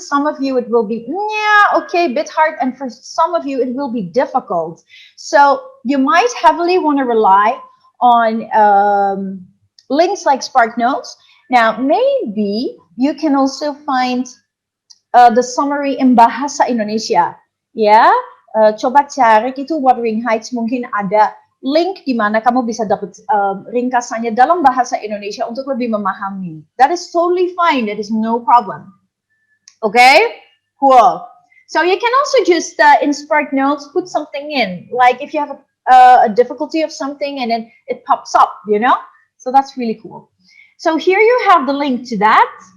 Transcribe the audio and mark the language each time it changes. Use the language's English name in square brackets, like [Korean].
[English] Some of you, it will be, yeah, okay, a bit hard. And for some of you, it will be difficult. So you might heavily want to rely on links like SparkNotes. Now, maybe you can also find the summary in bahasa Indonesia. [Indonesian] Ya, coba cari itu Wuthering Heights, mungkin ada link di mana kamu bisa dapat ringkasannya dalam bahasa Indonesia untuk lebih memahami. [English] That is totally fine. That is no problem. Okay? Cool. So you can also just in Spark Notes put something in, like if you have a difficulty of something and then it pops up, you know. So that's really cool. So here you have the link to that.